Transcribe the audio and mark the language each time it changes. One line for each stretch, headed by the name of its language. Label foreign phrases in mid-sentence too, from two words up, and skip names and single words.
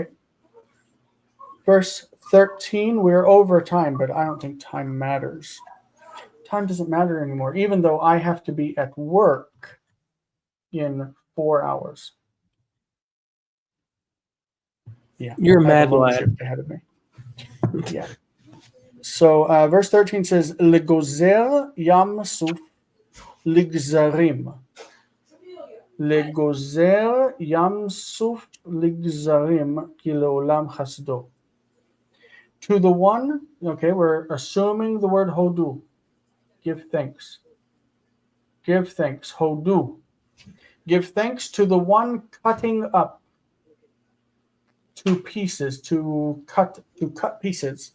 English: Verse 13, we're over time, but I don't think time matters. Time doesn't matter anymore, even though I have to be at work in 4 hours. Yeah, You're a I have mad long lad. shift ahead of me. Yeah. So verse 13 says,
Hebrew: לגוזר ים סוף לגזרים. לגוזר ים סוף לגזרים כי לעולם חסדו.
English: To the one, okay, we're assuming the word hodu. Give thanks. Give thanks. Hodu. Give thanks to the one cutting up to pieces, to cut pieces.